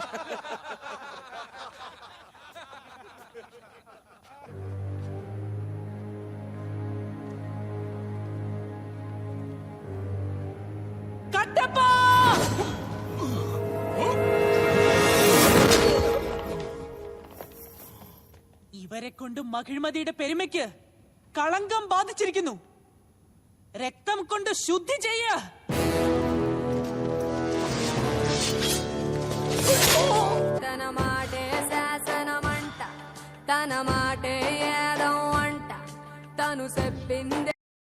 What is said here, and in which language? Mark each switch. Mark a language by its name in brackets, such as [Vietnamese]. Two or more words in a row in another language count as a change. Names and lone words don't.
[Malayalam] കട്ടപ്പ! ഇവരെ കൊണ്ട് മഹിഴ്മതിയുടെ പെരുമയ്ക്ക് കളങ്കം ബാധിച്ചിരിക്കുന്നു. രക്തം കൊണ്ട് ശുദ്ധി ചെയ്യ. [Telugu] తన మాటే శాసనమంట, తన మాటే ఏదో అంట, తను చెప్పింది